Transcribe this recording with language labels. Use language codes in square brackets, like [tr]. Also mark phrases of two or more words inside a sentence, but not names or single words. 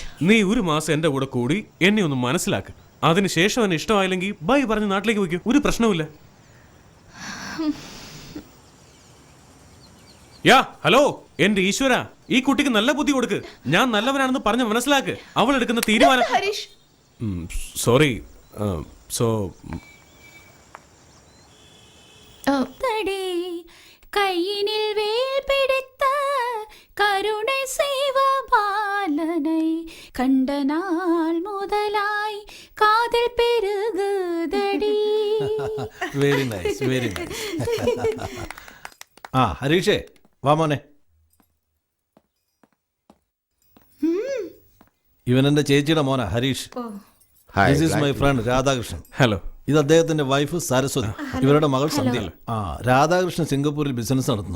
[ml] നീ 1 മാസം എന്റെ കൂടെ കൂടി എന്നെ ഒന്ന് മനസ്സിലാക്ക്. അതിനുശേഷം എന്നെ ഇഷ്ടമായില്ലെങ്കിൽ ബൈ പറഞ്ഞ് നാട്ടിലേക്ക് വയ്ക്കൂ, ഒരു പ്രശ്നവുമില്ല. യാ ഹലോ, എന്റെ ഈശ്വര, ഈ കുട്ടിക്ക് നല്ല ബുദ്ധി കൊടുക്ക്. ഞാൻ നല്ലവനാണെന്ന് പറഞ്ഞ് മനസ്സിലാക്ക്. അവൾ എടുക്കുന്ന തീരുമാനം. ഹരീഷ്, [en] Sorry. So [ta] கையினில் வேல் பிடித்த கருணை செய்வ பாலனை கண்ட நாள் முதலாய் காதல் பெருகுதடி. [en] very nice, very nice. [ml] ആ ഹരീഷേ, വാ മോനെ. ഇവൻ എന്റെ ചേച്ചിയുടെ മോനാ ഹരീഷ്. [en] This is my friend രാധാകൃഷ്ണൻ. ഹലോ. [ml] ഇത് അദ്ദേഹത്തിന്റെ വൈഫ് സരസ്വതി, ഇവരുടെ മകൾ സന്ധ്യ. ആ രാധാകൃഷ്ണൻ സിംഗപ്പൂരിൽ ബിസിനസ് നടത്തുന്നു.